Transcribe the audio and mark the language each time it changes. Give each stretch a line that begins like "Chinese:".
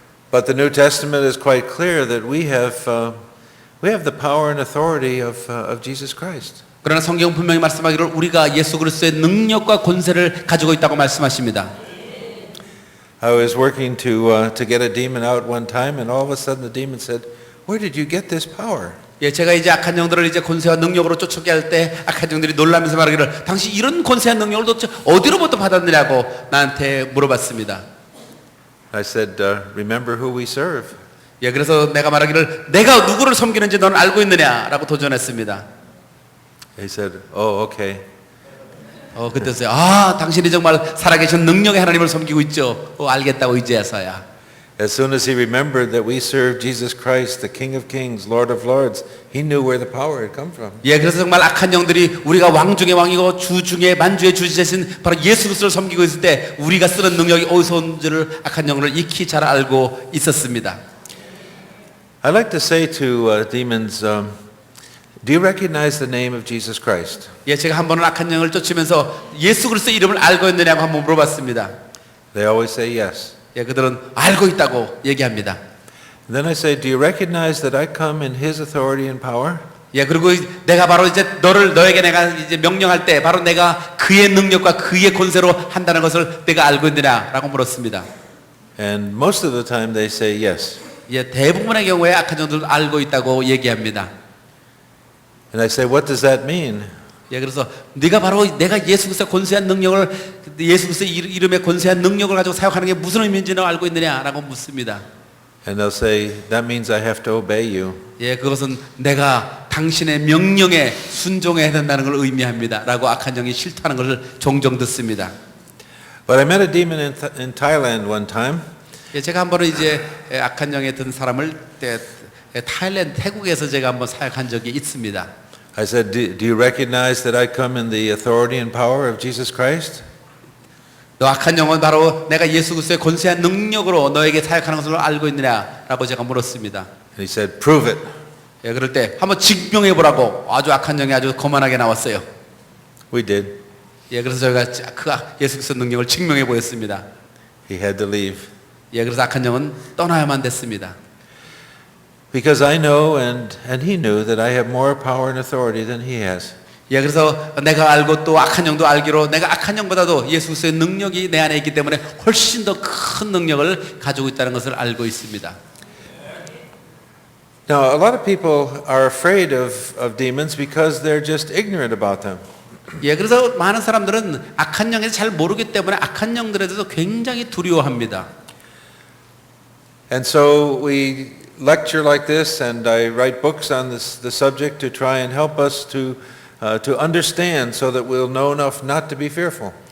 English: But the New Testament is quite clear that we have the power and authority of Jesus Christ.
Korean: 그러나 성경 분명히 말씀하기를 우리가 예수 그리스도의 능력과 권세를 가지고 있다고 말씀하십니다.
English: I was working to get a demon out one time, and all of a sudden the demon said, "Where did you get this power?"
Korean: 예, 제가 이제 악한 영들을 이제 권세와 능력으로 쫓아오게 할 때 악한 영들이 놀라면서 말하기를 당신 이런 권세와 능력을 도대체 어디로부터 받았느냐고 나한테 물어봤습니다.
English: I said, "Remember who we serve."
Korean: 예, 그래서 내가 말하기를 내가 누구를 섬기는지 너는 알고 있느냐라고 도전했습니다.
English: He said, "Oh, okay."
Korean: 그때서야 당신이 정말 살아계신 능력의 하나님을 섬기고 있죠. 알겠다고 이제서야.
English: As soon as he remembered that we serve Jesus Christ, the King of Kings, Lord of Lords, he knew where the power had come from.
Korean: 예, 그래서 정말 악한 영들이 우리가 왕 중의 왕이고 주 중의 만주의 주지신 바로 예수 그리스도를 섬기고 있을 때 우리가 쓰는 능력이 어디서 온지를 악한 영을 익히 잘 알고 있었습니다.
English: I like to say to demons, do you recognize the name of Jesus Christ?
Korean: 예, 제가 한 번은 악한 영을 쫓으면서 예수 그리스도 이름을 알고 있느냐고 한번 물어봤습니다.
English: They always say yes.
Korean: 예, 그들은 알고 있다고 얘기합니다.
English: Then I say, do you recognize that I come in his authority and power?
Korean: 예, 그리고 내가 바로 이제 너에게 내가 이제 명령할 때 바로 내가 그의 능력과 그의 권세로 한다는 것을 내가 알고 있느냐라고 물었습니다.
English: And most of the time they say yes.
Korean: 예, 대부분의 경우에 악한 영들은 알고 있다고 얘기합니다.
English: And I say, what does that mean?
Korean: 예, 그래서 네가 바로 내가 예수 그리스도의 권세한 능력을 예수 그리스도의 이름의 권세한 능력을 가지고 사용하는 게 무슨 의미인지 너 알고 있느냐라고 묻습니다.
English: And they'll say, that means I have to obey you.
Korean: 예, 그것은 내가 당신의 명령에 순종해야 된다는 걸 의미합니다라고 악한 영이 싫다는 것을 종종 듣습니다.
English: But I met a demon in Thailand one time.
Korean: 예, 제가 한 번은 이제 악한 영에 든 사람을 타일랜드 태국에서 제가 한번 사역한 적이 있습니다.
English: I said, do you recognize that I come in the authority and power of Jesus Christ?
Korean: 너 악한 영은 바로 내가 예수 그리스도의 권세한 능력으로 너에게 사역하는 것을 알고 있느냐라고 제가 물었습니다.
English: And he said, prove it.
Korean: 예, 그럴 때 한번 증명해 보라고 아주 악한 영이 아주 거만하게 나왔어요.
English: We did.
Korean: 예, 그래서 저희가 그 예수 그리스도 능력을 증명해 보였습니다.
English: He had to leave.
Korean: 예, 그래서 악한 영은 떠나야만 됐습니다.
English: Because I know and he knew that I have more power and authority than he has.
Korean: 예, 그래서 내가 알고 또 악한 영도 알기로 내가 악한 영보다도 예수 그리스도의 능력이 내 안에 있기 때문에 훨씬 더 큰 능력을 가지고 있다는 것을 알고 있습니다.
English: Now, a lot of people are afraid of demons because they're just ignorant about them.
Korean: 예, 그래서 많은 사람들은 악한 영에 잘 모르기 때문에 악한 영들에 대해서 굉장히 두려워합니다.
English: And so we lecture like this, and I write books on the subject to try and help us to understand so that we'll know enough not to be fearful.